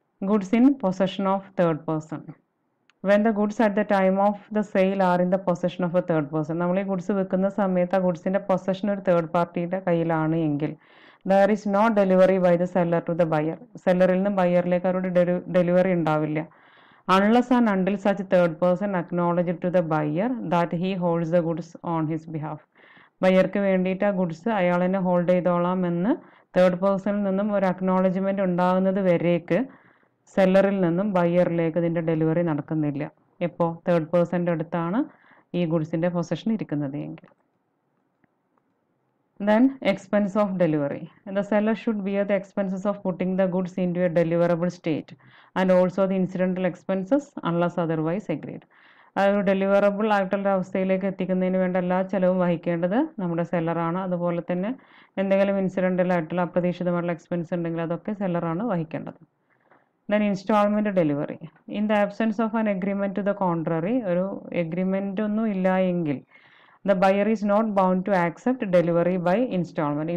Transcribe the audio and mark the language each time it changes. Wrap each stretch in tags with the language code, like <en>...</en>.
<en>Goods in possession of third person. When the goods at the time of the sale are in the possession of a third person.</en> <ml>നമ്മൾ ഈ goods വെക്കുന്ന സമയത്ത് ആ ഗുഡ്സിൻ്റെ possession ഒരു third പാർട്ടിയുടെ കയ്യിലാണ് എങ്കിൽ</ml> <en>There is no delivery by the seller to the buyer.</en> <ml>സെല്ലറിൽ നിന്ന് ബയറിലേക്ക് അവരുടെ ഡെലിവറി ഉണ്ടാവില്ല.</ml> <en>unless and until such third person acknowledge to the buyer that he holds the goods on his behalf.</en> <ml>ബയർക്ക് വേണ്ടിയിട്ട് ആ goods അയാൾ തന്നെ ഹോൾഡ് ചെയ്തോളാം എന്ന് third പേഴ്സണിൽ നിന്നും ഒരു അക്നോളജ്മെൻറ്റ് ഉണ്ടാകുന്നത് വരേക്ക് സെല്ലറിൽ നിന്നും ബയറിലേക്ക് ഇതിൻ്റെ ഡെലിവറി നടക്കുന്നില്ല. എപ്പോൾ തേർഡ് പേഴ്സൻ്റെ അടുത്താണ് ഈ ഗുഡ്സിൻ്റെ പൊസഷൻ ഇരിക്കുന്നത് എങ്കിൽ.</ml> <en>Then expense of delivery. The seller should bear the expenses of putting the goods into a deliverable state and also the incidental expenses unless otherwise agreed.</en> <ml>ഒരു ഡെലിവറബിൾ ആയിട്ടുള്ള അവസ്ഥയിലേക്ക് എത്തിക്കുന്നതിന് വേണ്ട എല്ലാ ചിലവും വഹിക്കേണ്ടത് നമ്മുടെ സെല്ലറാണ്. അതുപോലെ തന്നെ എന്തെങ്കിലും ഇൻസിഡൻ്റൽ ആയിട്ടുള്ള അപ്രതീക്ഷിതമായിട്ടുള്ള എക്സ്പെൻസ് ഉണ്ടെങ്കിൽ അതൊക്കെ സെല്ലറാണ് വഹിക്കേണ്ടത്.</ml> <en>Then instalment delivery. In the absence of an agreement to the contrary,</en> <ml>ഒരു എഗ്രിമെൻ്റ് ഒന്നും ഇല്ല എങ്കിൽ</ml> <en>the buyer is not bound to accept delivery by installment.</en>